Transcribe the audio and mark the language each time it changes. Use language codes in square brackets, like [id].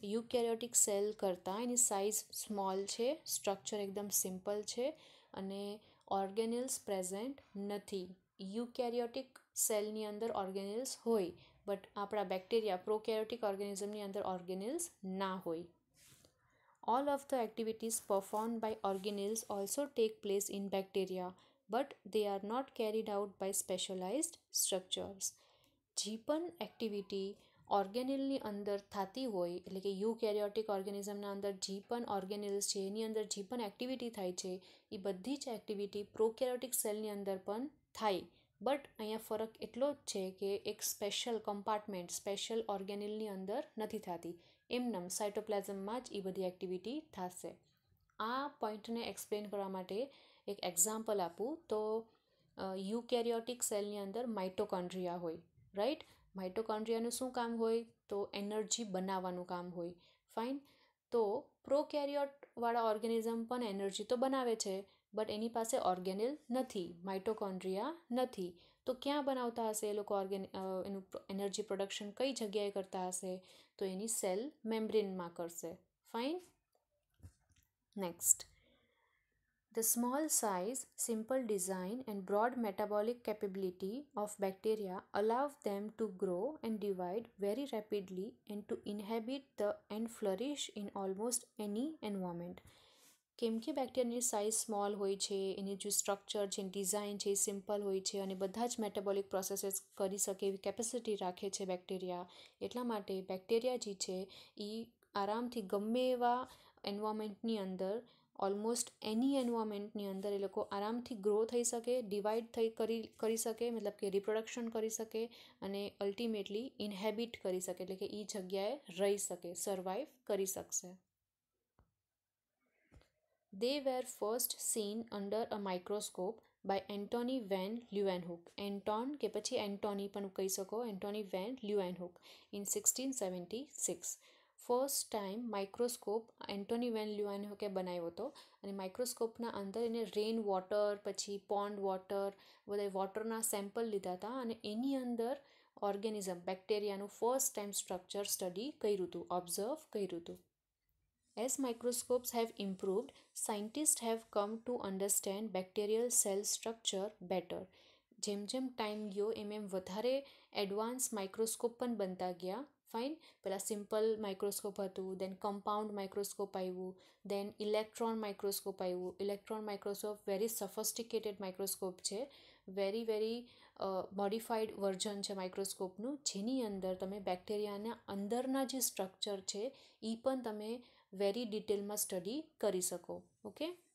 [gu] Eukaryotic cell કરતાં એની size small છે, structure એકદમ સિમ્પલ છે અને ઓર્ગેનેલ્સ પ્રેઝન્ટ નથી. યુકેરિયોટિક સેલની અંદર ઓર્ગેનેલ્સ હોય, બટ આપણા બેક્ટેરિયા પ્રોકેરિયોટિક ઓર્ગેનિઝમની અંદર ઓર્ગેનેલ્સ ના હોય. [en] All of the activities performed by organelles also take place in bacteria, but they are not carried out by specialized structures. [gu] જે પણ એક્ટિવિટી ઓર્ગેનેલની અંદર થતી હોય, એટલે કે યુકેરિયોટિક ઓર્ગેનિઝમના અંદર જે પણ ઓર્ગેનેલ્સ છે એની અંદર જે પણ એક્ટિવિટી થાય છે, એ બધી જ એક્ટિવિટી પ્રોકેરિયોટિક સેલની અંદર પણ થાય. બટ અહીંયા ફરક એટલો જ છે કે એક સ્પેશિયલ કમ્પાર્ટમેન્ટ સ્પેશિયલ ઓર્ગેનેલની અંદર નથી થતી, એમનેમ સાઇટોપ્લાઝમમાં જ એ બધી એક્ટિવિટી થશે. આ પોઈન્ટને એક્સપ્લેન કરવા માટે એક એક્ઝામ્પલ આપું તો યુકેરિયોટિક સેલની અંદર માઇટોકોન્ડ્રિયા હોય, રાઈટ? માઇટોકોન્ડ્રિયાનું શું કામ હોય? તો એનર્જી બનાવવાનું કામ હોય. ફાઇન. તો પ્રોકેરિયોટવાળા ઓર્ગેનિઝમ પણ એનર્જી તો બનાવે છે, બટ એની પાસે ઓર્ગેનેલ નથી, માઇટોકોન્ડ્રિયા નથી. તો ક્યાં બનાવતા હશે એ લોકો એનું એનર્જી પ્રોડક્શન કઈ જગ્યાએ કરતા હશે? તો એની સેલ મેમ્બ્રેનમાં કરશે. Fine. [en] Next, the small size, simple design and broad metabolic capability of bacteria allow them to grow and divide very rapidly and to inhabit and flourish in almost any environment. [gu] કેમ કે બેક્ટેરિયાની size small હોય છે, એની જે structure છે, design છે, એ simple હોય છે અને બધા જ મેટાબોલિક પ્રોસેસીસ કરી શકે એવી કેપેસિટી રાખે છે બેક્ટેરિયા. એટલા માટે બેક્ટેરિયા જે છે એ આરામથી ગમે એવા એન્વાયરમેન્ટની અંદર, ઓલમોસ્ટ એની એન્વાયરમેન્ટની અંદર એ લોકો આરામથી ગ્રો થઈ શકે, ડિવાઈડ કરી શકે, મતલબ કે રિપ્રોડક્શન કરી શકે અને અલ્ટિમેટલી ઇન્હેબિટ કરી શકે, એટલે કે એ જગ્યાએ રહી શકે, સર્વાઈવ કરી શકશે. [en] They were first seen under a microscope by Antony van Leeuwenhoek. [gu] Anton કે પછી એન્ટોની પણ કહી શકો, Antonie van Leeuwenhoek in 1676. First time microscope Antonie van લ્યુએનહુકે બનાવ્યો હતો અને માઇક્રોસ્કોપના અંદર એને રેન વોટર, પછી પોન્ડ વોટર, બધા વોટરના સેમ્પલ લીધા હતા અને એની અંદર organism બેક્ટેરિયાનું first time structure study કર્યું હતું, ઓબ્ઝર્વ કર્યું હતું. [en] As microscopes have improved, scientists have come to understand bacterial cell structure better. [gu] જેમ જેમ ટાઈમ ગયો એમ વધારે એડવાન્સ માઇક્રોસ્કોપ પણ બનતા ગયા. ફાઇન. પહેલાં સિમ્પલ માઇક્રોસ્કોપ હતું, દેન કમ્પાઉન્ડ માઇક્રોસ્કોપ આવ્યું, દેન ઇલેક્ટ્રોન માઇક્રોસ્કોપ આવ્યું. ઇલેક્ટ્રોન માઇક્રોસ્કોપ [en] very sophisticated microscope [gu] છે, [en] very modified version [gu] છે માઇક્રોસ્કોપનું, જેની અંદર તમે બેક્ટેરિયાના અંદરના જે સ્ટ્રક્ચર છે એ પણ તમે વેરી ડિટેલમાં સ્ટડી કરી શકો. ઓકે.